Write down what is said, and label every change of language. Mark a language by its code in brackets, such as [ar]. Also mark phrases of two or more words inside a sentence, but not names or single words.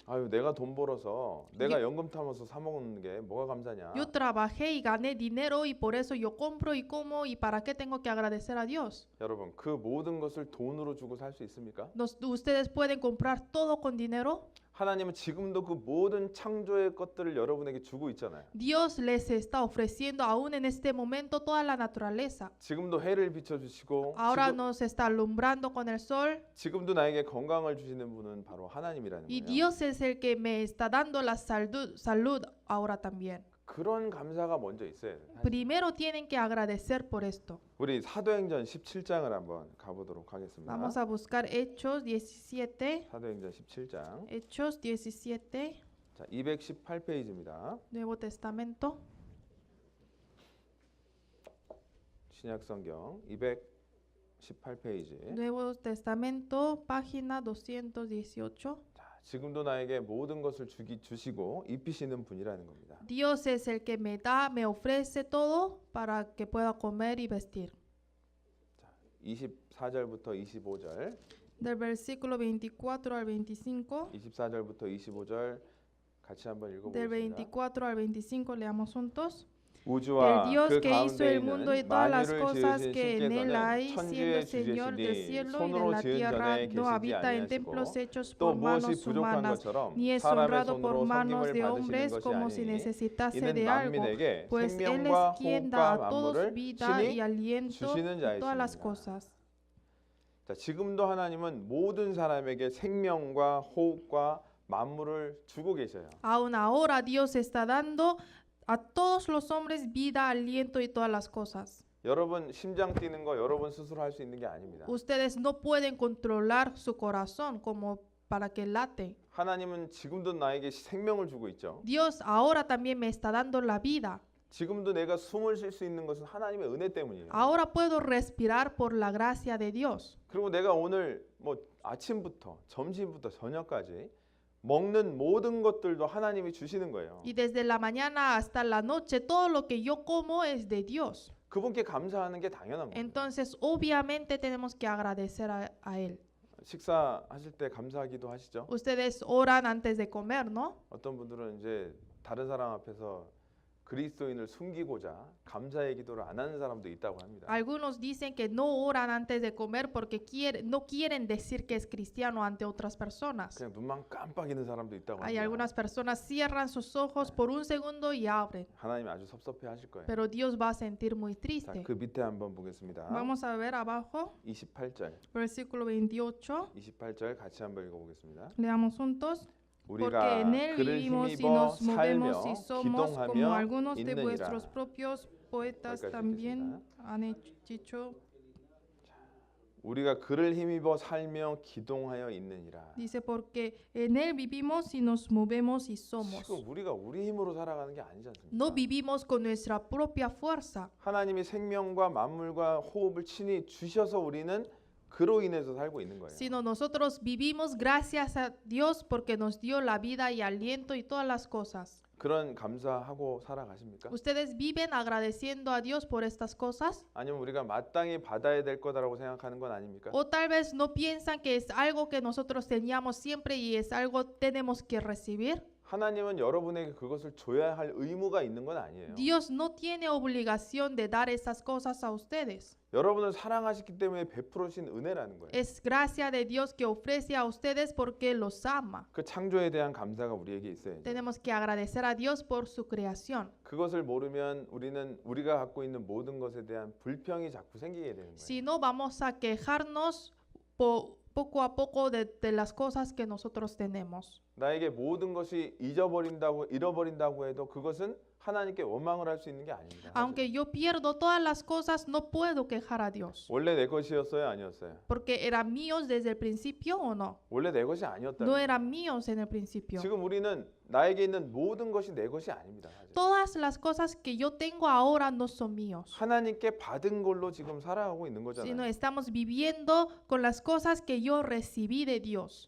[ko] 아유 내가 돈 벌어서 내가 연금 타면서 사 먹는 게 뭐가 감사냐? [es] Yo trabajé y gané dinero y por eso yo compro y como y ¿para qué tengo que agradecer a Dios? [ko] 여러분 그 모든 것을 돈으로 주고 살 수 있습니까? [es] ¿Ustedes pueden comprar todo con dinero? [ko] 하나님은 지금도 그 모든 창조의 것들을 여러분에게 주고 있잖아요. [es] Dios les está ofreciendo aún en este momento toda la naturaleza. [ko] 지금도 해를 비춰주시고 [es] Ahora nos está alumbrando con el sol [ko] 지금도 나에게 건강을 주시는 분은 바로 하나님이라는 [es] y [ko] 거예요. [es] Dios es el que me está dando la salud ahora también. [ko] 그런 감사가 먼저 있어야 돼요. [es] Primero tienen que agradecer por esto. [ko] 우리 사도행전 17장을 한번 가보도록 하겠습니다. [es] Vamos a buscar Hechos 17. [ko] 사도행전 17장 [es] Hechos 17, [ko] 자, 218페이지입니다. [es] Nuevo Testamento. [ko] 신약성경 218페이지. [es] Nuevo Testamento, página 218. [ko] 자, 지금도 나에게 모든 것을 주시고 입히시는 분이라는 겁니다. [es] Dios es el que me da, me ofrece todo para que pueda comer y vestir. [ko] 자, 24절부터 25절. [es] Del versículo 24 al 25. [ko] 24절부터 25절 같이 한번 [es] Del [ko] 읽어보겠습니다. [es] 24 al 25 leamos juntos. [ko] 우주와 [es] El Dios [ko] 그 [es] que hizo [ko] 가운데 [es] el mundo y [ko] 있는 [es] todas las [ko] 만유를 [es] cosas [ko] 지으신 [es] que en él [ko] 신께서는 [es] hay, siendo [ko] 천지의 [es] Señor del [ko] 주제시니 [es] cielo y de [ko] 손으로 [es] la [ko] 지은 [es] tierra, [ko] 전에 [es] no [ko] 계시지 [es] habita en [ko] 아니하시고 [es] templos hechos [ko] 또 [es] por [ko] 무엇이 [es] manos [ko] 부족한 [es] humanas, [ko] 것처럼 [es] ni es [ko] 사람의 [es] honrado por [ko] 손으로 [es] manos [ko] 섬김을 [es] de [ko] 받으시는 [es] hombres [ko] 것이 [es] como si [ko] 아니니 [es] necesitase [ko] 이는 [es] de algo, [ko] 만민에게 [es] pues Él [ko] 생명과 [es] es quien da a [ko] 호흡과 [es] todos [ko] 만물을 [es] vida y [ko] 신이 [es] aliento [ko] 주시는 [es] y todas las [ko] 자이십니다. [es] cosas. [ko] 자, 지금도 하나님은 모든 사람에게 생명과 호흡과 만물을 주고 계셔요. [es] Aún ahora Dios está dando a todos los hombres vida, aliento y todas las cosas. [ko] 여러분 심장 뛰는 거 여러분 스스로 할 수 있는 게 아닙니다. [es] Ustedes no pueden controlar su corazón como para que late. [ko] 하나님은 지금도 나에게 생명을 주고 있죠. [es] Dios ahora también me está dando la vida. [ko] 지금도 내가 숨을 쉴 수 있는 것은 하나님의 은혜 때문이에요. [es] Ahora puedo respirar por la gracia de Dios. [ko] 그리고 내가 오늘 뭐 아침부터 점심부터 저녁까지 먹는 모든 것들도 하나님이 주시는 거예요. [es] Y desde la mañana hasta la noche, todo lo que yo como es de Dios. [ko] 그분께 감사하는 게 당연한 거예요. [es] Entonces, obviamente tenemos que agradecer a Él. [ko] 식사하실 때 감사하기도 하시죠? [es] Ustedes oran antes de comer, ¿no? [ko] 어떤 분들은 이제 다른 사람 앞에서 그리스도인을 숨기고자 감사의 기도를 안 하는 사람도 있다고 합니다. [es] Algunos dicen que no oran antes de comer porque no quieren decir que es cristiano ante otras personas. [ko] 그냥 눈만 깜빡이는 사람도 있다고 [es] Hay [ko] 합니다. [es] algunas personas cierran sus ojos por un segundo y abren, [ko] 하나님이 아주 섭섭해하실 거예요. [es] pero Dios va a sentir muy [ko] 자, [es] triste. [ko] 그 밑에 한번 보겠습니다. [es] Vamos a ver abajo, [ko] 28절, [es] versículo 28. [ko] 28절 같이 한번 읽어보겠습니다. [es] Leamos juntos. Porque [ko] 우리가 [es] en él [ko] 그를 [es] vivimos y [ko] 힘입어 [es] nos [ko] 살며 [es] movemos y somos como [ko] 기동하며 [es] algunos de [ko] 있느니라. [es] vuestros propios poetas [ko] 거기까지 [es] también han dicho. [ko] 우리가 그를 힘입어 살며 기동하여 있느니라. [es] Dice, porque en él vivimos y nos movemos y somos. [ko] 지금 우리가 우리 힘으로 살아가는 게 아니지 않습니까? [es] No vivimos con nuestra propia fuerza, [ko] 하나님이 생명과 만물과 호흡을 친히 주셔서 우리는 그로 인해서 살고 있는 거예요. [es] sino nosotros vivimos gracias a Dios porque nos dio la vida y aliento y todas las cosas. [ko] 그런 감사하고 살아가십니까? [es] ¿Ustedes viven agradeciendo a Dios por estas cosas? [ko] 아니면 우리가 마땅히 받아야 될 거다라고 생각하는 건 아닙니까? [es] ¿O tal vez no piensan que es algo que nosotros teníamos siempre y es algo tenemos que recibir? [ko] 하나님은 여러분에게 그것을 줘야 할 의무가 있는 건 아니에요. [es] Dios no tiene obligación de dar esas cosas a ustedes. [ko] 여러분을 사랑하시기 때문에 베풀어 주신 은혜라는 거예요. [es] Es gracia de Dios que ofrece a ustedes porque los ama. [ko] 그 창조에 대한 감사가 우리에게 있어야죠. [es] Tenemos que agradecer a Dios por su creación. [ko] 그것을 모르면 우리는 우리가 갖고 있는 모든 것에 대한 불평이 자꾸 생기게 되는 거예요. [es] Si no, vamos a quejarnos poco a poco de las cosas que nosotros tenemos. [ko] 나에게 모든 것이 잃어버린다고 해도 그것은 하나님께 원망을 할 수 있는 게 아닙니다. [es] Aunque yo pierdo todas las cosas, no puedo quejar a Dios. [ko] 원래 내 것이었어요, 아니었어요? [es] Porque eran míos desde el principio o no. [ko] 원래 내 것이 아니었다. [es] No eran míos en el principio. [ko] 지금 우리는 나에게 있는 모든 것이 내 것이 아닙니다. 사실. [es] Todas las cosas que yo tengo ahora no son míos, [ko] 하나님께 받은 걸로 지금 살아가고 있는 [es] sino [ko] 거잖아요. [es] estamos viviendo con las cosas que yo recibí de Dios.